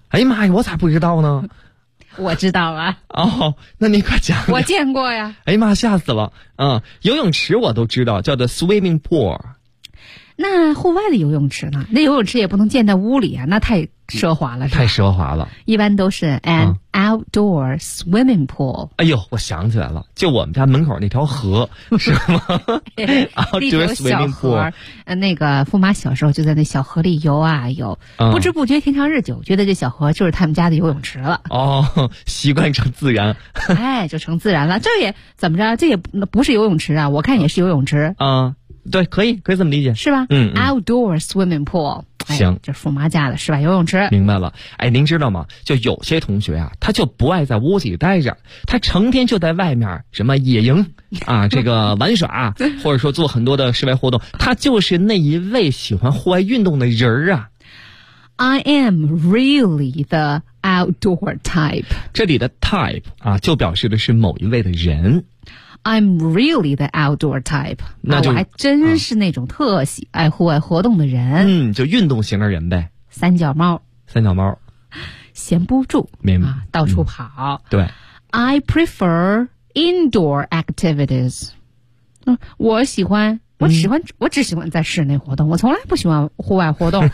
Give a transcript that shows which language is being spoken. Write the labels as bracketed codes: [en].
[zh] 哎呀妈呀，我咋不知道呢？我知道了。哦，那你快讲。我见过呀。哎妈，吓死了。嗯，游泳池我都知道，叫做 [en] swimming pool。 [zh] 那户外的游泳池呢？那游泳池也不能建在屋里啊，那太奢华了。太奢华了。一般都是 [en] an outdoor swimming pool。 [zh] 哎呦，我想起来了，就我们家门口那条河，是吗？ [en] outdoor swimming pool。 [zh] 那个富妈小时候就在那小河里游啊游、嗯，不知不觉天长日久，觉得这小河就是他们家的游泳池了。哦，习惯成自然。哎，就成自然了。这也怎么着？这也不是游泳池啊，我看也是游泳池。啊、对，可以这么理解，是吧？嗯。嗯 [en] outdoor swimming pool。 [zh] 行、哎、这是富妈家的室外游泳池。明白了。哎，您知道吗，就有些同学啊，他就不爱在屋里待着，他成天就在外面什么野营啊，这个玩耍、啊、或者说做很多的室外活动，他就是那一位喜欢户外运动的人啊。 [en] I am really the outdoor type。 [zh] 这里的 type 啊，就表示的是某一位的人。 [en] I'm really the outdoor type。 [zh] 那就、啊、我还真是那种特喜爱户外活动的人。嗯，就运动型的人呗。三脚猫。三脚猫。闲不住。明白、啊。到处跑、嗯。对。 [en] I prefer indoor activities。 [zh] 我喜欢我只喜欢在室内活动，我从来不喜欢户外活动。